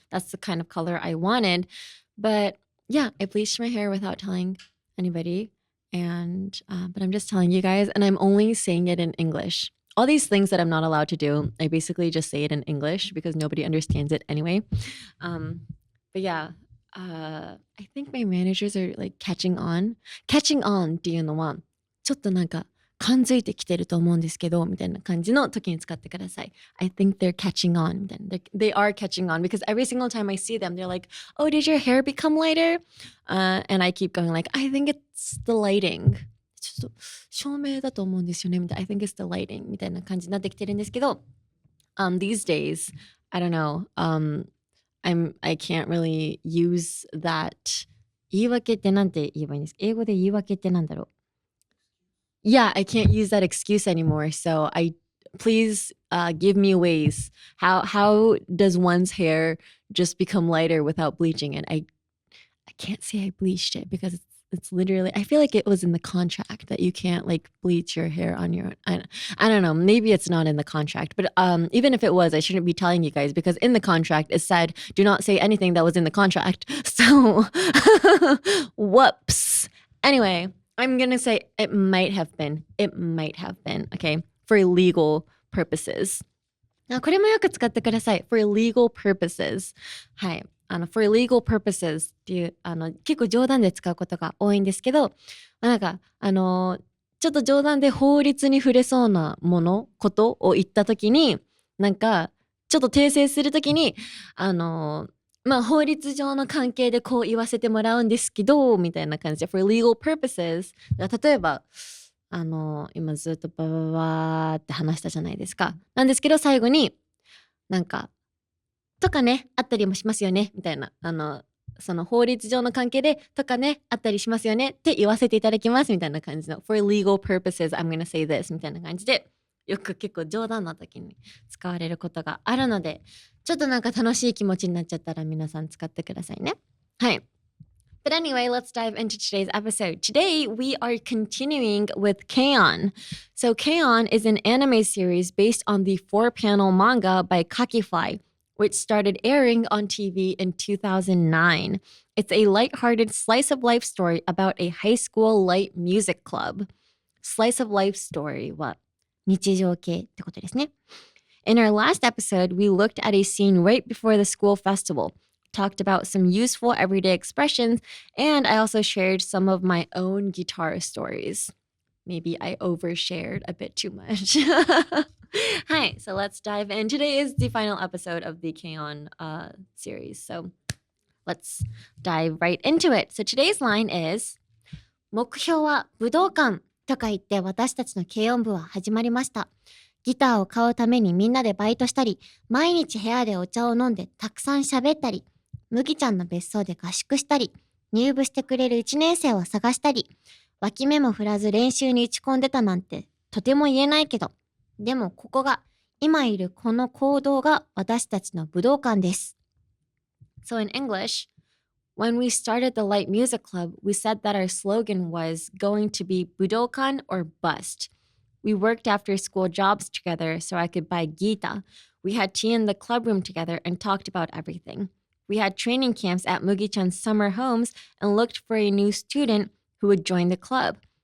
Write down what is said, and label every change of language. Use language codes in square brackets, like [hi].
[en] That's the kind of color I wanted. But yeah, I bleached my hair without telling anybody. And but I'm just telling you guys, and I'm only saying it in English. All these things that I'm not allowed to do, I basically just say it in English because nobody understands it anyway. But yeah, I think my managers are like catching on. Catching on [ja] っていうのは、ちょっとなんか感づいてきてると思うんですけどみたいな感じの時に使ってください。 [en] I think they're catching on. They are catching on because every single time I see them, they're like, oh, did your hair become lighter? And I keep going like, I think it's the lighting. [ja] ちょっと照明だと思うんですよねみたいな。 [en] I think it's the lighting [ja] みたいな感じになってきてるんですけど、 [en] these days, I don't know, I can't really use that [ja] 言い訳ってなんて言えばいいんですか？英語で言い訳ってなんだろう？ [en] Yeah, I can't use that excuse anymore. So please give me ways. How does one's hair just become lighter without bleaching it? I can't say I bleached it because it's literally, I feel like it was in the contract that you can't like bleach your hair on your own. I don't know. Maybe it's not in the contract, but even if it was, I shouldn't be telling you guys because in the contract it said, do not say anything that was in the contract. So whoops. Anyway, I'm going to say it might have been, okay, for legal purposes. [ja] これもよく使ってください。 [en] for legal purposes. [ja] はい。 [en] for legal purposes [ja] っていう、結構冗談で使うことが多いんですけど、なんか、ちょっと冗談で法律に触れそうなことを言ったときに、なんか、ちょっと訂正するときに、まあ法律上の関係でこう言わせてもらうんですけどみたいな感じで for legal purposes 例えば今ずっとババババーって話したじゃないですか。なんですけど最後になんかとかねあったりもしますよねみたいなその法律上の関係でとかねあったりしますよねって言わせていただきますみたいな感じの [en] for legal purposes I'm gonna say this [ja] みたいな感じでよく結構冗談の時に使われることがあるので、ちょっとなんか楽しい気持ちになっちゃったら皆さん使ってくださいね。はい。 [en] But anyway, let's dive into today's episode. Today, we are continuing with K-on! So K-on! Is an anime series based on the 4-panel manga by Kakifly, which started airing on TV in 2009. It's a lighthearted slice-of-life story about a high school light music club. [ja] Slice-of-life story は日常系ってことですね。 [en] In our last episode, we looked at a scene right before the school festival.Talked about some useful everyday expressions, and I also shared some of my own guitar stories. Maybe I overshared a bit too much. Hi, so let's dive in. Today is the final episode of the K-on! Series, so let's dive right into it. So today's line is [ja] 目標は武道館とか言って私たちの軽音部は始まりました。ギターを買うためにみんなでバイトしたり、毎日部屋でお茶を飲んでたくさん喋ったり、麦ちゃんの別荘で合宿したり、入部してくれる1年生を探したり、脇目も振らず練習に打ち込んでたなんてとても言えないけど、でもここが、今いるこの講堂が私たちの武道館です。 [en] So in English, when we started the Light Music Club, we said that our slogan was going to be Budokan or Bust. We worked after school jobs together so I could buy Geeta. We had tea in the club room together and talked about everything.We had training camps at Mugi-chan's summer homes and looked for a new student who would join the club.